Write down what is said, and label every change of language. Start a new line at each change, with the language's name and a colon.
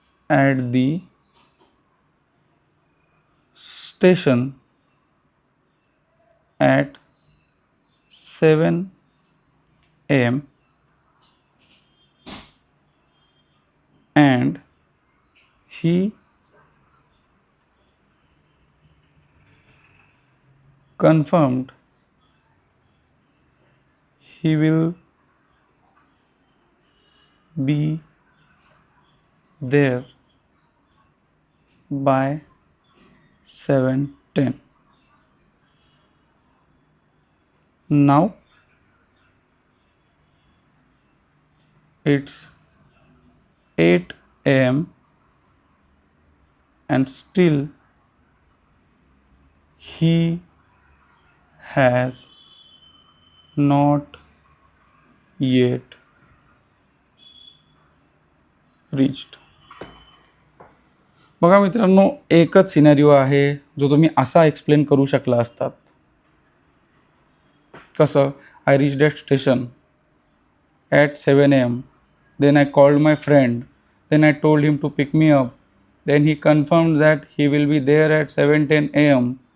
English: at the station at 7 a.m. and he confirmed he will be there by 7:10. Now it's 8 a.m. and still he has not yet reached.
Marathi: बघा मित्रांनो, एकच scenario आहे जो तुम्ही असा explain करू शकला असतात. कसं?
English: I reached that station at 7 a.m. Then I called my friend, then I told him to pick me up, then he confirmed that he will be there at 7:10 a.m.